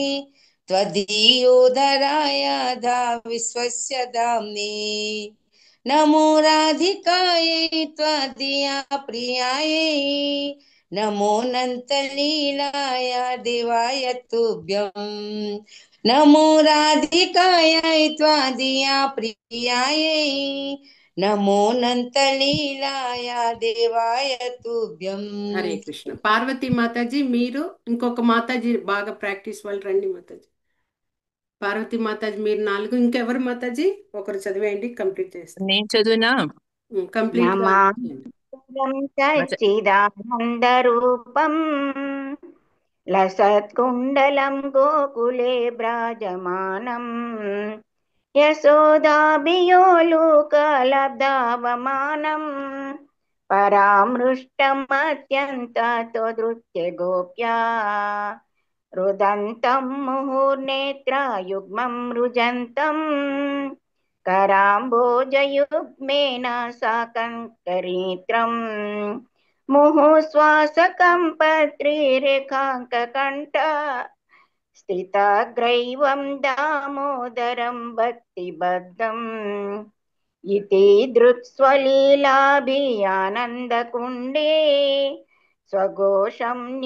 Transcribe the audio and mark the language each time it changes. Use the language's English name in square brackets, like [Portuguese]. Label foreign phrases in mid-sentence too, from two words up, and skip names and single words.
[Sanskrit] त्वदीयोदराय धा विश्वस्य दाम्ने नमो राधिकायै त्वदीया प्रियायै नमो नन्तलीलाय देवाय तुभ्यम् नमो राधिकायै त्वदीया प्रियायै नमो నంతలీలాయ దేవాయ తుభ్యం. హరే కృష్ణ. [Telugu] పార్వతీ మాతాజీ మీరు ఇంకొక మాతాజీ బాగా ప్రాక్టీస్ వాళ్ళు రండి మాతాజీ. పార్వతీ మాతాజీ మీరు 4, ఇంకెవరు మాతాజీ ఒకరు చదివేయండి, కంప్లీట్ చేస్తాం. నేను చదువునా? కంప్లీట్ [Sanskrit] సచ్చిదానందరూపం లసత్కుండలం గోకులే బ్రాజమానం యశోదాభియోలుకలబ్ధావమానం పరామృష్టమత్యంతతో దృత్య గోప్యా रुदन्तं मुहुर्नेत्रयुग्मं रुजन्तं कराम्बोजयुग्मेन साकङ्करीत्रम् मुहुश्वासकं पत्रिरेखाङ्ककण्ठ स्थिताग्रैवं दामोदरं भक्तिबद्धम् इति दृक्स्वलीलाभियानन्दकुण्डे स्वघोषं